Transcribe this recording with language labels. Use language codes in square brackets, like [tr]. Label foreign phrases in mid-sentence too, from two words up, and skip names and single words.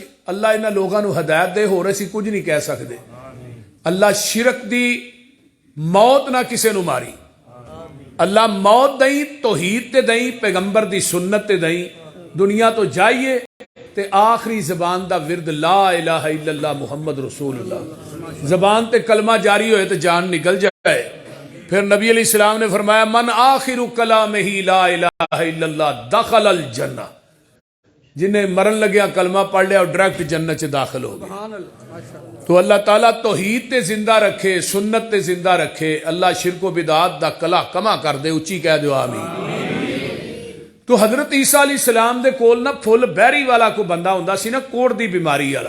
[pa] اللہ انہاں لوگوں کو ہدایت دے، ہور اسیں کچھ نہیں کہہ سکتے. اللہ شرک دی موت نہ کسی نوں ماری. اللہ موت دئی، توحید تے دئی، پیغمبر دی سنت تے دئی. دنیا تو جائیے تے آخری زبان دا ورد [ar] لا إله إلا الله محمد رسول الله. [pa] زبان تے کلمہ جاری ہوئے تو جان نکل جائے. پھر نبی علیہ السلام نے فرمایا [ar] من آخر كلامه لا إله إلا الله دخل الجنة, [pa] جنہیں مرن لگیا کلمہ پڑھ لیا اور ڈائریکٹ جنت چ داخل ہو گئے. تو اللہ تعالیٰ توحید تے زندہ رکھے، سنت تے زندہ رکھے. اللہ شرکو بدعات دا قلع قمع کر دے. اچی کہہ دو آمین. تو حضرت عیسیٰ علیہ السلام دے کول نہ پھل بہری والا کو بندہ ہوندا سی نہ، کوڑھ دی بیماری والا.